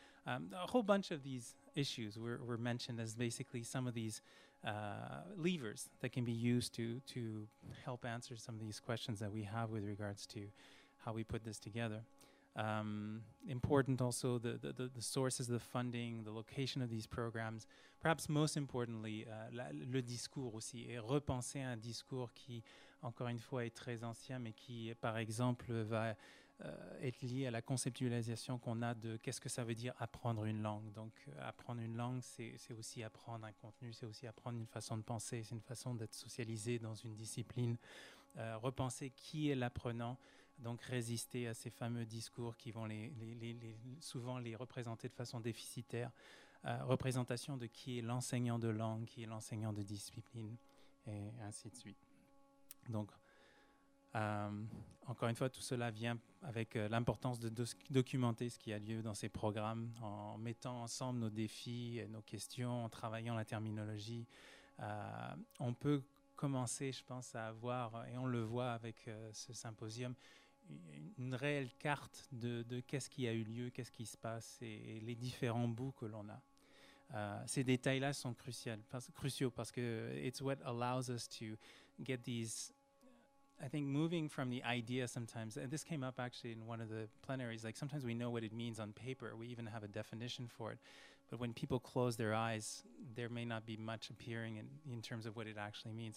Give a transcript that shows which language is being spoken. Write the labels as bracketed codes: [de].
[en] A whole bunch of these issues were mentioned as basically some of these levers that can be used to help answer some of these questions that we have with regards to how we put this together. Important also the sources of the funding, the location of these programs. Perhaps most importantly, [fr] le discours aussi, et repenser un discours qui, encore une fois, est très ancien, mais qui, par exemple, va être lié à la conceptualisation qu'on a de qu'est-ce que ça veut dire apprendre une langue. Donc, apprendre une langue, c'est aussi apprendre un contenu, c'est aussi apprendre une façon de penser, c'est une façon d'être socialisé dans une discipline. Repenser qui est l'apprenant, donc résister à ces fameux discours qui vont souvent les représenter de façon déficitaire. Représentation de qui est l'enseignant de langue, qui est l'enseignant de discipline, et ainsi de suite. Donc, encore une fois, tout cela vient avec l'importance de documenter ce qui a lieu dans ces programmes, en mettant ensemble nos défis, nos questions, en travaillant la terminologie. On peut commencer, je pense, à avoir, et on le voit avec ce symposium, une réelle carte de qu'est-ce qui a eu lieu, qu'est-ce qui se passe et les différents bouts que l'on a. Ces détails-là sont cruciaux parce que [en] it's what allows us to get these, I think, moving from the idea sometimes, and this came up actually in one of the plenaries, like sometimes we know what it means on paper, we even have a definition for it, but when people close their eyes, there may not be much appearing in terms of what it actually means.